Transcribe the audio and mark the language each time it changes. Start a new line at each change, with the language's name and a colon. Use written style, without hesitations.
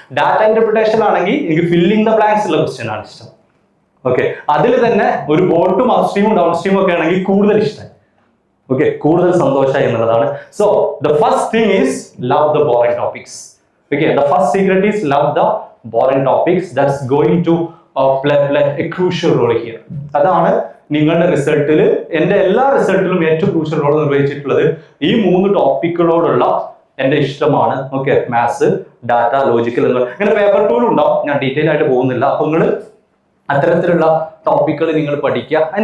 Malayalam: Data interpretation ആണെങ്കിൽ എനിക്ക് filling the blanks ഉള്ള ക്വസ്റ്റ്യൻ ആണ് ഇഷ്ടം. ഓക്കെ, അതിൽ തന്നെ ഒരു ബോട്ടും അപ്സ്ട്രീമും ഡൗൺ സ്ട്രീമും ഒക്കെ ആണെങ്കിൽ കൂടുതൽ ഇഷ്ടം. ഓക്കെ, കൂടുതൽ സന്തോഷമായി എന്നുള്ളതാണ്.
English: So the first thing is love the boring topics. Okay, the first secret is love the boring topics. That's going to play a crucial role here.
Malayalam: അതാണ് നിങ്ങളുടെ റിസൾട്ടിൽ, എൻ്റെ എല്ലാ റിസൾട്ടിലും ഏറ്റവും ക്രൂഷ്യൽ റോൾ നിർവഹിച്ചിട്ടുള്ളത് ഈ 3 ടോപ്പിക്കുകളോടുള്ള എൻ്റെ ഇഷ്ടമാണ്. ഓക്കെ, മാത്സ്, ഡാറ്റ, ലോജിക്കൽ എന്ന് ഇങ്ങനെ പേപ്പർ 2 ഉണ്ടാവും, ഞാൻ ഡീറ്റെയിൽ ആയിട്ട് പോകുന്നില്ല. അപ്പൊ നിങ്ങൾ അത്തരത്തിലുള്ള ടോപ്പിക്കുകൾ നിങ്ങൾ പഠിക്കുക.